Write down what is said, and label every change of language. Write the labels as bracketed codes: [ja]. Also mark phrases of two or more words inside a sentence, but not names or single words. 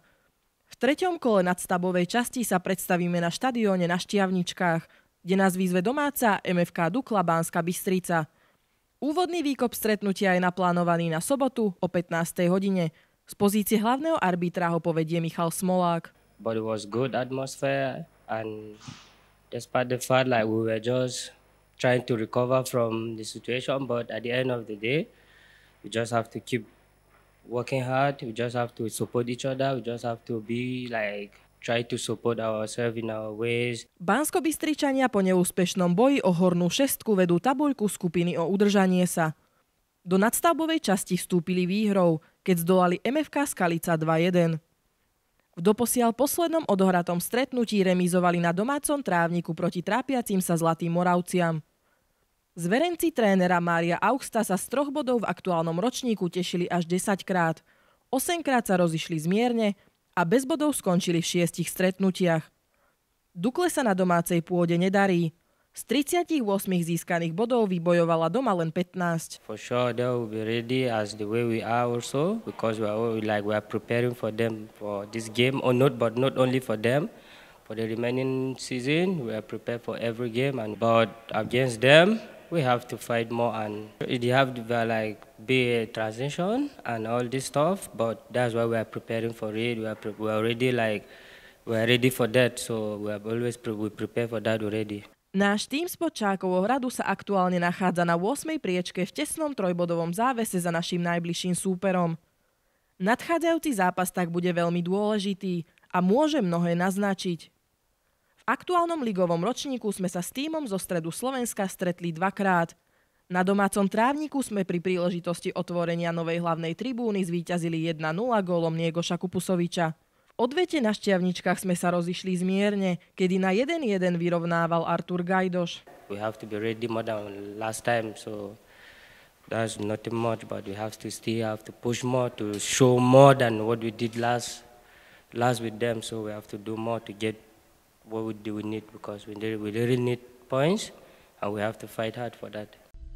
[sk] V 3. kole nadstavovej časti sa predstavíme na štadióne na Štiavničkách, kde nás výzve domáca MFK Dukla Banská Bystrica. Úvodný výkop stretnutia je naplánovaný na sobotu o 15. hodine. Z pozície hlavného arbitra ho povedie Michal Smolák. [en] But it was good atmosphere, and despite the fact like we were just trying to recover from the situation, but at the end of the day, we just have to keep working hard. We just have to support each other. We just have to be like try to support ourselves in our ways. [sk] Banskobystričania po neúspešnom boji o hornú šestku vedú tabuľku skupiny o udržanie sa. Do nadstavbovej časti vstúpili výhrou, keď zdolali MFK Skalica 2-1. V doposiaľ poslednom odohratom stretnutí remizovali na domácom trávniku proti trápiacim sa Zlatým Moravciam. Zverenci trénera Mária Augusta sa z 3 bodov v aktuálnom ročníku tešili až 10 krát. 8 krát sa rozišli zmierne a bez bodov skončili v 6 stretnutiach. Dukle sa na domácej pôde nedarí. Z 38 získaných bodov vybojovala doma len 15. [en] For sure they will be ready as the way we are also, because we are preparing for them for this game, or not only for them. For the remaining season, we are prepared for every game, but against them, we have to fight more, and it have to be a transition and all this stuff. But that's why we are preparing for it. We are ready for that. So we prepare for that already. [sk] Náš tým spod Čákovo hradu sa aktuálne nachádza na 8. priečke v tesnom trojbodovom závese za našim najbližším súperom. Nadchádzajúci zápas tak bude veľmi dôležitý a môže mnohé naznačiť. V aktuálnom ligovom ročníku sme sa s tímom zo stredu Slovenska stretli 2-krát. Na domácom trávniku sme pri príležitosti otvorenia novej hlavnej tribúny zvíťazili 1-0 gólom Niegoša Kupusoviča. V odvete na Štiavničkách sme sa rozišli zmierne, kedy na 1-1 vyrovnával Artur Gajdoš. [en] We have to be ready more than last time, so that's nothing much, but we have to push more to show more than what we did last with them. So we have to do more to get what we need, because we really need points, and we have to fight hard for that.